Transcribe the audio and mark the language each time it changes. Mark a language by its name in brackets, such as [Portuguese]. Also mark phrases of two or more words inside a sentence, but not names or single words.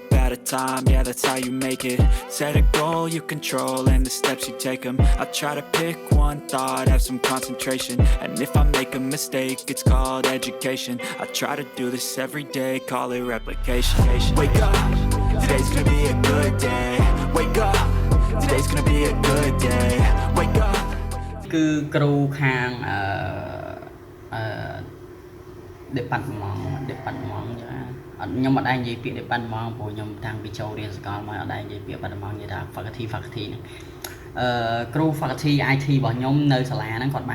[English] at a time, yeah that's how you make it Set a goal you control and the steps you take them I try to pick one thought, have some concentration And if I make a mistake, it's called education I try to do this every day, call it replication Wake up, today's gonna be a good day Wake up, today's gonna be a good day Wake up [Khmer] គឺគ្រូខាងdepartment ចាខ្ញុំអត់ដែរនិយាយពាក្យ department ព្រោះខ្ញុំតាំងពីចូលរៀនសាកលមកអត់ដែរនិយាយពាក្យ department និយាយថា faculty ហ្នឹងគ្រូ [English] faculty IT [Khmer] របស់ខ្ញុំនៅសាលាហ្នឹងគាត់បាន